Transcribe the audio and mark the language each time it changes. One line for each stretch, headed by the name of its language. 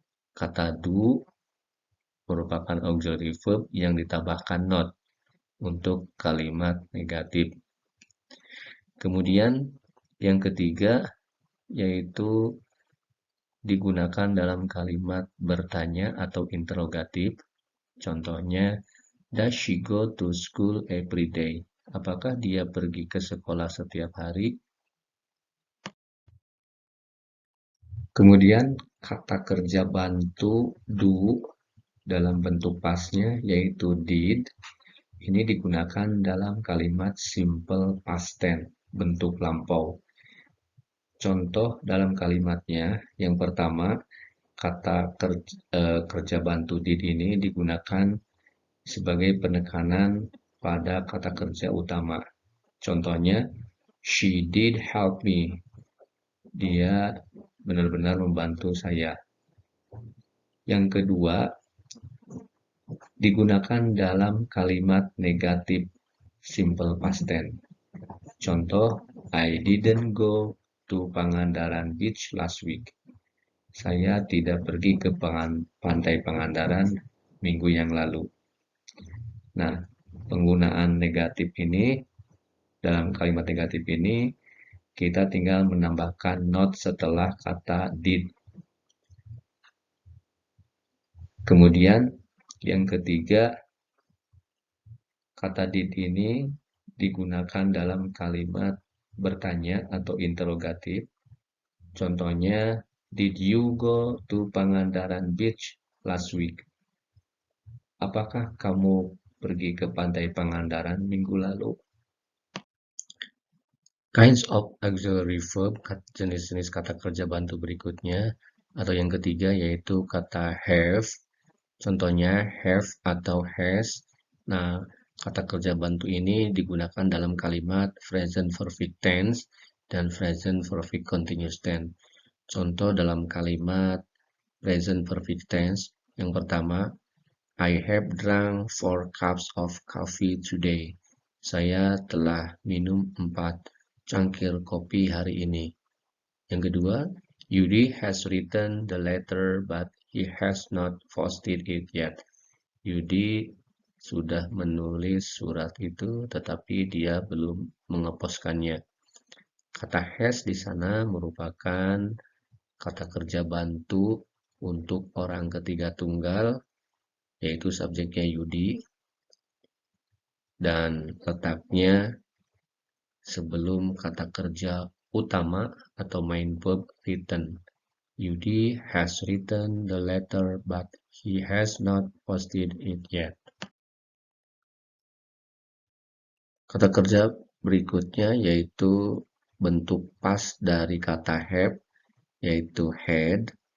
Indonesian: Kata do merupakan auxiliary verb yang ditambahkan not untuk kalimat negatif. Kemudian yang ketiga yaitu digunakan dalam kalimat bertanya atau interrogatif. Contohnya,
English: does she go to school every day?
Indonesian: Apakah dia pergi ke sekolah setiap hari? Kemudian kata kerja bantu do dalam bentuk pasnya yaitu did. Ini digunakan dalam kalimat simple past tense, bentuk lampau. Contoh dalam kalimatnya, yang pertama, kata kerja bantu did ini digunakan sebagai penekanan pada kata kerja utama. Contohnya,
English: she did help me.
Indonesian: Dia benar-benar membantu saya. Yang kedua, digunakan dalam kalimat negatif simple past tense. Contoh,
English: I didn't go to Pangandaran Beach last week.
Indonesian: Saya tidak pergi ke pantai Pangandaran minggu yang lalu. Nah, penggunaan negatif ini, dalam kalimat negatif ini, kita tinggal menambahkan not setelah kata did. Kemudian, yang ketiga, kata did ini digunakan dalam kalimat bertanya atau interrogatif. Contohnya,
English: did you go to Pangandaran Beach last week?
Indonesian: Apakah kamu pergi ke pantai Pangandaran minggu lalu?
English: Kinds of auxiliary verb,
Indonesian: jenis-jenis kata kerja bantu berikutnya, atau yang ketiga yaitu kata have. Contohnya have atau has. Nah, kata kerja bantu ini digunakan dalam kalimat present perfect tense dan present perfect continuous tense. Contoh dalam kalimat present perfect tense, yang pertama,
English: I have drunk 4 cups of coffee today.
Indonesian: Saya telah minum 4 cangkir kopi hari ini. Yang kedua,
English: Yudi has written the letter but he has not posted it yet.
Indonesian: Yudi sudah menulis surat itu tetapi dia belum mengeposkannya. Kata has di sana merupakan kata kerja bantu untuk orang ketiga tunggal, yaitu subjeknya Yudi, dan letaknya sebelum kata kerja utama atau main verb written.
English: Yudi has written the letter but he has not posted it yet.
Indonesian: Kata kerja berikutnya yaitu bentuk past dari kata have, yaitu had.